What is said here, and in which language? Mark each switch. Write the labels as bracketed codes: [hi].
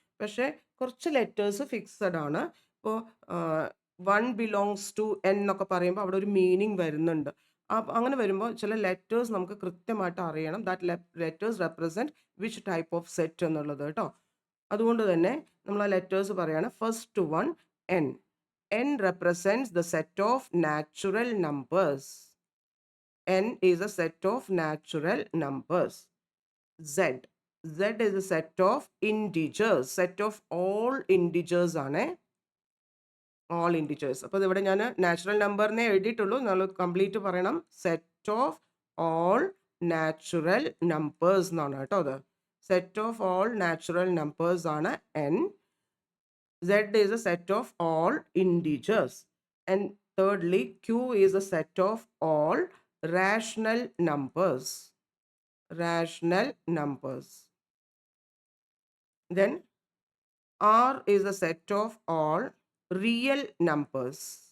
[ml] പക്ഷേ കുറച്ച് letters fixed ആണ്. ഇപ്പോൾ 1 ബിലോങ്സ് ടു n എന്നൊക്കെ പറയുമ്പോൾ അവിടെ ഒരു മീനിങ് വരുന്നുണ്ട്. അങ്ങനെ വരുമ്പോൾ ചില ലെറ്റേഴ്സ് നമുക്ക് കൃത്യമായിട്ട് അറിയണം. [en] that letters represent which type of set [ml] എന്നുള്ളത് കേട്ടോ. അതുകൊണ്ട് തന്നെ നമ്മൾ ആ ലെറ്റേഴ്സ് പറയാണ്. [en] First one n. n represents the set of natural numbers. n is a set of natural numbers. z. z is a set of integers. Set of all integers ആണ്. all integers. [ml] അപ്പോൾ ഇവിടെ ഞാൻ natural നമ്പറിനെ എഴുതിയിട്ടുള്ളൂ. നമ്മൾ complete പറയണം. [en] set of all natural numbers [ml] എന്നാണ് കേട്ടോ അത്. [en] Set of all natural numbers ആണ് n. Z is a set of all integers. And thirdly, Q is a set of all rational numbers. Rational numbers. Then R is a set of all real numbers.